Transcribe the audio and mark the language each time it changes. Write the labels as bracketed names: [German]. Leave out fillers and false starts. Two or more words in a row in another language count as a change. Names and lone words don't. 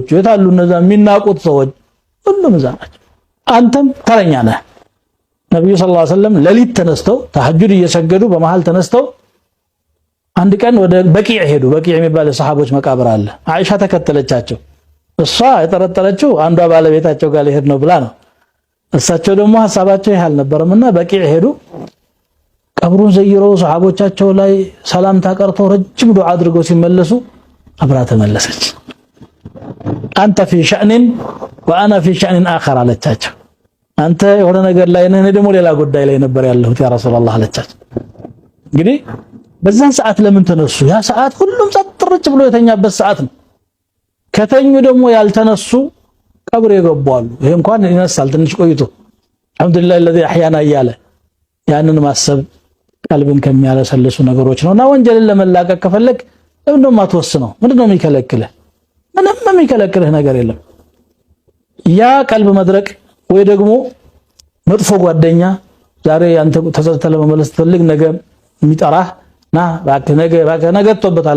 [Amharic] የታሉ እነዛ የሚናቁት ሰዎች ሁሉም እዛ ናቸው። አንተም ተረኛ ነህ። ነብዩ [Arabic] صلى الله عليه وسلم [Amharic] ሌሊት ተነስተው ተሐጁድ እየሰገዱ በመሃል ተነስተው አንድ ቀን ወደ በቂዕ ሄዱ። በቂዕ የሚባል የሰሃቦች መቃብር አለ። አይሻ ተከተለቻቸው። እሷ የጠረጠረችው አንዷ ባለቤታቸው ጋር ሊሄድ ነው ብላ ነው። እሳቸው ደግሞ ሐሳባቸው ይሄ አልነበረምና በቂዕ ሄዱ። ቀብሩን ዘይረው ሱሐቦቻቸው ላይ ሰላምታ ቀርተው ረጅም ዱዓ አድርገው ሲመለሱ አብራ ተመለሰች። አንተ [Arabic] في شأن وانا في شأن اخر [Amharic] አለቻቸው። አንተ የሆነ ነገር ላይ ነህ፣ እኔ ደግሞ ሌላ ጉዳይ ላይ ነበር ያለሁት [Arabic] يا رسول الله [Amharic] አለቻቸው። እንግዲህ በዛን ሰዓት ለምን ተነሱ? ያ ሰዓት ሁሉም ጸጥርጭ ብሎ የተኛበት ሰዓት ነው። ከተኙ ደግሞ ያልተነሱ ቀብር የገባሉ። ይሄ እንኳን ይነሳል ትንሽ ቆይቶ አልহামዱሊላህ [Arabic] الذي احيانا [Amharic] እያለ ያንን ማሰብ ቀልብን ከሚያለሰልሱ ነገሮች ነውና ወንጀልን ለመላቀቅ ከፈለክ ለምንድነው ማትወስነው? ምንድነው የሚከለክልህ? ምንም የሚከለክልህ ነገር የለም። ያ ቀልብ መድረቅ ወይ ደግሞ መጥፎ ጓደኛ ዛሬ አንተ ተሰልተለ መመለስ ትፈልግ ነገ የሚጠራህ ና ነገ ተውበታለህ